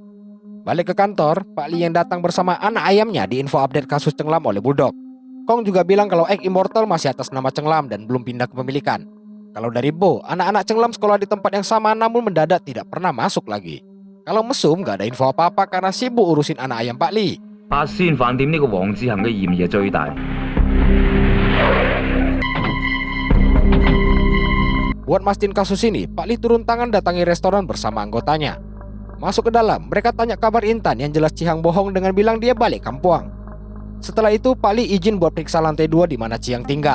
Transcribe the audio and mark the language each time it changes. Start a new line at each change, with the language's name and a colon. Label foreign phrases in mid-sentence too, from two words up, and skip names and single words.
Indonesian: Balik ke kantor, Pak Li yang datang bersama anak ayamnya diinfo update kasus Cheng Lam oleh Bulldog. Kong juga bilang kalau Egg Immortal masih atas nama Cheng Lam dan belum pindah kepemilikan. Kalau dari Bo, anak-anak Cheng Lam sekolah di tempat yang sama namun mendadak tidak pernah masuk lagi. Kalau Mesum nggak ada info apa-apa karena sibuk urusin anak ayam Pak Li.
Cantonese: 八仙飯店呢個黃志恒嘅嫌疑係最大。
Indonesian: Buat mastiin kasus ini, Pak Li turun tangan datangi restoran bersama anggotanya. Masuk ke dalam, mereka tanya kabar Intan yang jelas Cihang bohong dengan bilang dia balik kampung. Setelah itu, Pak Li izin buat periksa lantai 2 di mana Cihang tinggal.